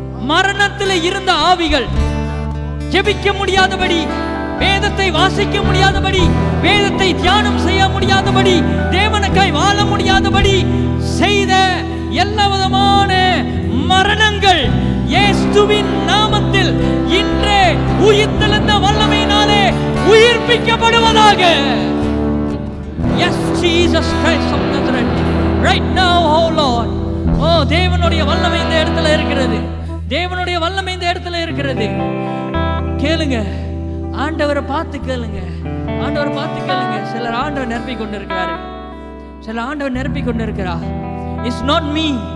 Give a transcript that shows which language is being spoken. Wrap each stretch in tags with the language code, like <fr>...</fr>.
<ta>மரணத்தில் இருந்த ஆவிகள் ஜெபிக்க முடியாதபடி, வேதத்தை வாசிக்க முடியாதபடி, வேதத்தை தியானம் செய்ய முடியாதபடி, தேவனுக்காய் வாழ முடியாதபடி செய்த எல்லா விதமான மரணங்கள் இயேசுவின் நாமத்தில் இன்றே உயிர்த்தெழுந்த வல்லமையினாலே உயிர்ப்பிக்கப்படுவதாக.</ta> <en>Yes Jesus Christ of Nazareth. Right now, oh Lord.</en> <ta>Oh, தேவனுடைய வல்லமை இந்த இடத்துல இருக்கிறது, தேவனுடைய வல்லமை இந்த இடத்துல இருக்கிறது. கேளுங்க, ஆண்டவரை பார்த்து கேளுங்க, ஆண்டவரை பார்த்து கேளுங்க. சிலர் ஆண்டவர் நிரப்பிக் கொண்டிருக்கிறாரு, சில ஆண்டவர் நிரப்பிக் கொண்டிருக்கிறார்.</ta> <en>It's not me.</en>